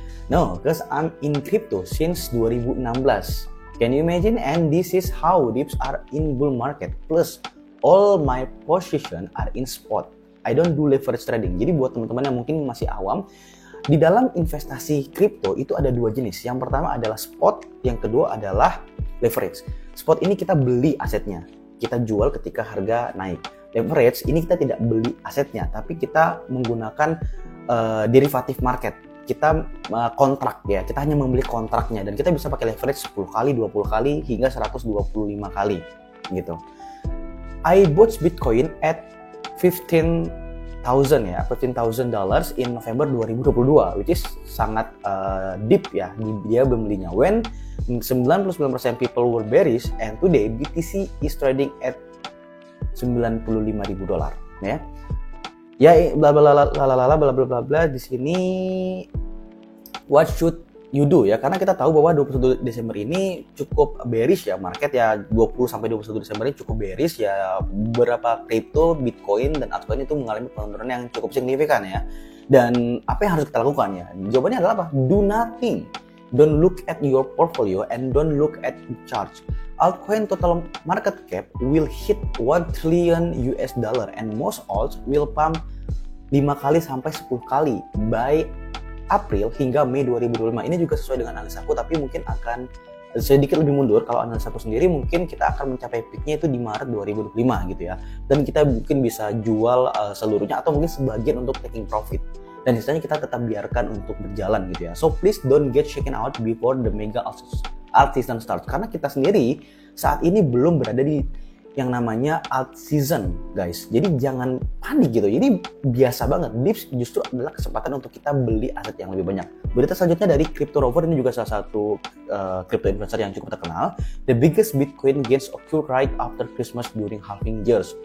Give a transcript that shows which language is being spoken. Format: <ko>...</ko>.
<en>No, because I'm in crypto since 2016. Can you imagine? And this is how dips are in bull market. Plus, all my position are in spot. I don't do leverage trading.</en> <id>Jadi buat teman-teman yang mungkin masih awam, di dalam investasi kripto itu ada dua jenis. Yang pertama adalah spot, yang kedua adalah leverage. Spot ini kita beli asetnya, kita jual ketika harga naik. Leverage ini kita tidak beli asetnya, tapi kita menggunakan derivative market. Kita kontrak ya, kita hanya membeli kontraknya dan kita bisa pakai leverage 10 kali, 20 kali hingga 125 kali gitu.</id> <en>I bought Bitcoin at 15 ya, $15,000 in November 2022, which is</en> <id>sangat</id> <en>deep ya.</en> <id>Dia membelinya</id> <en>when 99% people were bearish, and today BTC is trading at $95,000 ya.</en> <id>Ya bla bla bla bla bla bla bla di sini.</id> <en>What should you do</en> <id>ya, karena kita tahu bahwa 21 Desember ini cukup bearish ya market ya. 20 sampai 21 Desember ini cukup bearish ya. Beberapa kripto, Bitcoin dan altcoin itu mengalami penurunan yang cukup signifikan ya. Dan apa yang harus kita lakukan ya? Jawabannya adalah apa?</id> <en>Do nothing. Don't look at your portfolio and don't look at the charts. Altcoin total market cap will hit $1 trillion and most alts will pump</en> <id>5 kali sampai 10 kali</id> <en>by April hingga Mei 2025.</en> <id>Ini juga sesuai dengan analisa aku, tapi mungkin akan sedikit lebih mundur. Kalau analisa aku sendiri mungkin kita akan mencapai peaknya itu di Maret 2025 gitu ya. Dan kita mungkin bisa jual seluruhnya atau mungkin sebagian untuk taking profit. Dan sisanya kita tetap biarkan untuk berjalan gitu ya.</id> <en>So please don't get shaken out before the mega alt season starts.</en> <id>Karena kita sendiri saat ini belum berada di yang namanya alt season guys. Jadi jangan panik gitu. Jadi biasa banget. Dips justru adalah kesempatan untuk kita beli aset yang lebih banyak. Berita selanjutnya dari Crypto Rover, ini juga salah satu crypto influencer yang cukup terkenal.</id> <en>The biggest Bitcoin gains occur right after Christmas during halving years.</en>